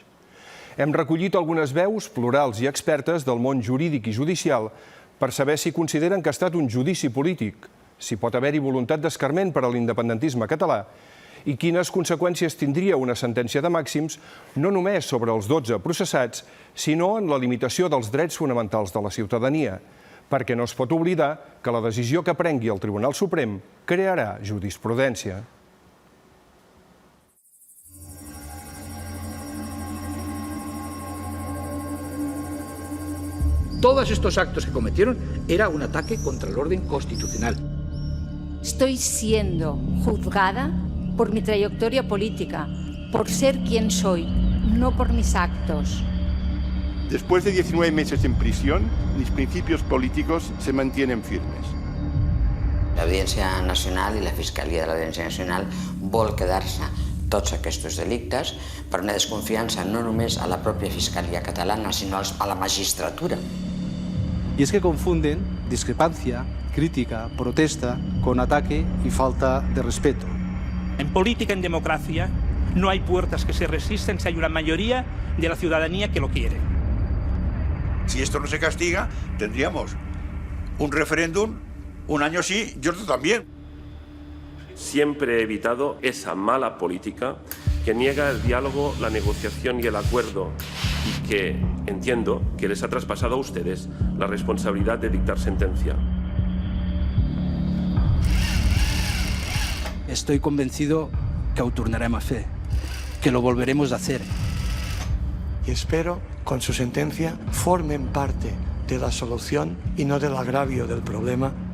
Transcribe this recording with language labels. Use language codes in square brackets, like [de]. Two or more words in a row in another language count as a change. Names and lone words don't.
[ca] Hem recollit algunes veus plurals i expertes del món jurídic i judicial per saber si consideren que ha estat un judici polític, si pot haver-hi voluntat d'escarment per a l'independentisme català i quines conseqüències tindria una sentència de màxims no només sobre els 12 processats, sinó en la limitació dels drets fonamentals de la ciutadania, perquè no es pot oblidar que la decisió que prengui el Tribunal Suprem crearà jurisprudència. [es] Todos estos actos que cometieron era un ataque contra el orden constitucional. Estoy siendo juzgada por mi trayectoria política, por ser quien soy, no por mis actos. Después de 19 meses en prisión, mis principios políticos se mantienen firmes. [ca] L'Audiència Nacional i la Fiscalia de l'Audiència Nacional vol quedar-se tots aquests delictes per una desconfiança no només a la pròpia Fiscalia catalana, sinó a la magistratura. [es] Y es que confunden discrepancia, crítica, protesta con ataque y falta de respeto. En política, en democracia, no hay puertas que se resisten si hay una mayoría de la ciudadanía que lo quiere. Si esto no se castiga, tendríamos un referéndum, un año sí y otro también. Siempre he evitado esa mala política que niega el diálogo, la negociación y el acuerdo y que entiendo que les ha traspasado a ustedes la responsabilidad de dictar sentencia. Estoy convencido que [ca] ho tornarem a fer, [es] que lo volveremos a hacer. Y espero, con su sentencia, formen parte de la solución y no del agravio del problema.